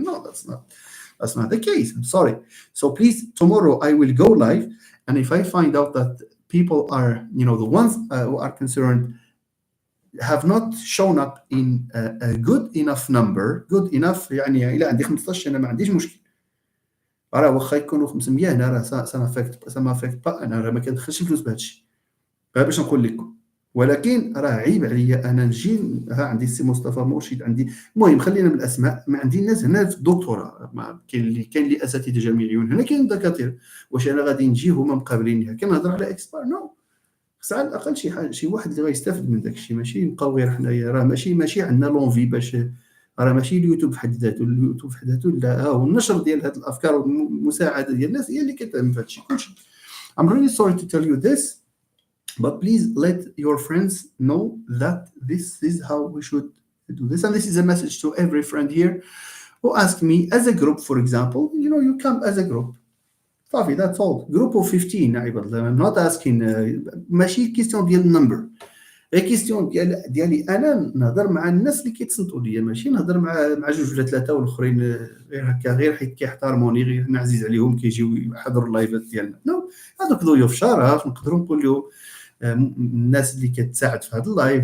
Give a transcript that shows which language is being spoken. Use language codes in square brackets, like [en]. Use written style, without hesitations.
[en] No, that's not the case. I'm sorry. So please, tomorrow I will go live, and if I find out that people are the ones who are concerned have not shown up in a good enough number. Good enough [ar] يعني إلى عندي 15 أنا ما عنديش مشكل. راه واخا يكونوا 500 انا راه سا ما افكت با، انا راه ما كندخلش فلوس بهذا الشيء غير باش نقول لكم. ولكن راه عيب عليا انا نجي عندي السي مصطفى مرشد، عندي المهم خلينا من الاسماء، ما عندي الناس هنا في الدكتوراه، كاين اللي اساتذه جامعيون هنا، كاين دكاتره. واش انا غادي نجي هما مقابليني كنهضر على اكسبار؟ نو. خص على الاقل شي واحد اللي غيستافد من داك الشيء، ماشي نبقاو غير حنايا. راه ماشي عندنا لونفي باش، راه ماشي اليوتيوب في حد ذاته، اليوتيوب في حد ذاته لا، هو النشر ديال هذه الافكار والمساعده ديال الناس هي اللي كتهم في هذا الشيء كلشي. [en] I'm really sorry to tell you this, but please let your friends know that this is how we should do this, and this is a message to every friend here who ask me as a group, for example, you come as a group. [ar] صافي [en] that's all. Group of 15 عباد. I'm not asking [ar] ماشي كيستيون ديال النمبر، هي كيستيون ديالي انا نهضر مع الناس اللي كيتصنتوا ليا، ماشي نهضر مع جوج ولا ثلاثه والاخرين غير هكا، غير حيت كيحترموني، غير انا عزيز عليهم كيجيو يحضروا اللايفات ديالنا. نو، هذوك ضيوف شرف نقدروا نقولوا الناس اللي كتساعد في هذا اللايف.